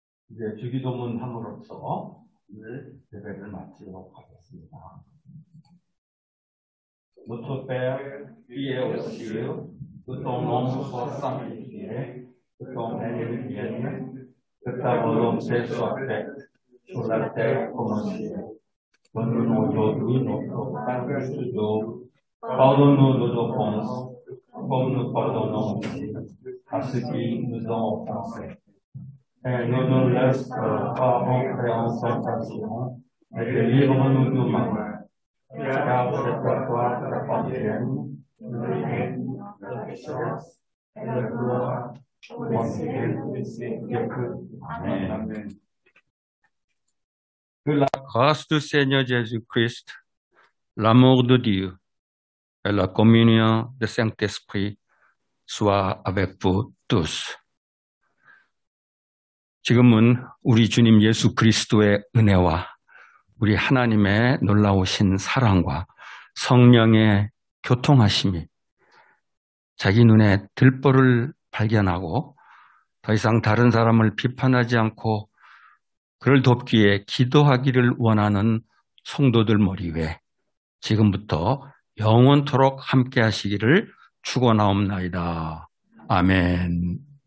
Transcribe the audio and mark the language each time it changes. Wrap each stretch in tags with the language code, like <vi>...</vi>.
<ko>이제 주기도문 함으로써 오늘 예배를 마치도록 하겠습니다.</ko> <fr>Notre Père, qui es aux cieux, que ton nom soit sanctifié, que ton règne vienne, que ta volonté soit faite sur la terre comme au ciel. Donne-nous aujourd'hui notre pain quotidien. Pardonne-nous nos offenses, comme nous pardonnons aussi à ceux qui nous ont offensés. Et ne nous laisse pas entrer en tentation, mais délivre-nous du mal. Car c'est à toi qu'appartiennent le règne, la puissance et la gloire pour les siècles. Amen. Que la grâce du Seigneur Jésus-Christ, l'amour de Dieu et la communion du Saint-Esprit soient avec vous tous.</fr> <ko>지금은 우리 주님 예수 그리스도의 은혜와 우리 하나님의 놀라우신 사랑과 성령의 교통하심이 자기 눈에 들보를 발견하고 더 이상 다른 사람을 비판하지 않고 그를 돕기에 기도하기를 원하는 성도들 머리 위에 지금부터 영원토록 함께 하시기를 축원하옵나이다. 아멘.</ko>